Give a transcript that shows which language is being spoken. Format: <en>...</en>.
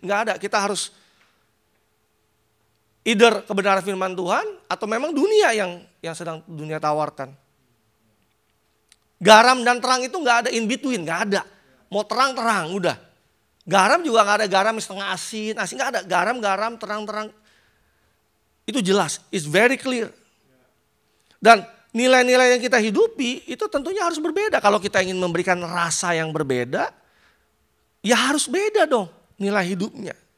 <id>Nggak ada, kita harus either kebenaran firman Tuhan atau memang dunia yang sedang dunia tawarkan. Garam dan terang itu nggak ada in between, nggak ada. Mau terang-terang, udah. Garam juga nggak ada garam setengah asin nggak ada. Garam, terang-terang. Itu jelas,</id> <en>it's very clear.</en> <id>Dan nilai-nilai yang kita hidupi itu tentunya harus berbeda. Kalau kita ingin memberikan rasa yang berbeda, ya harus beda dong nilai hidupnya.</id>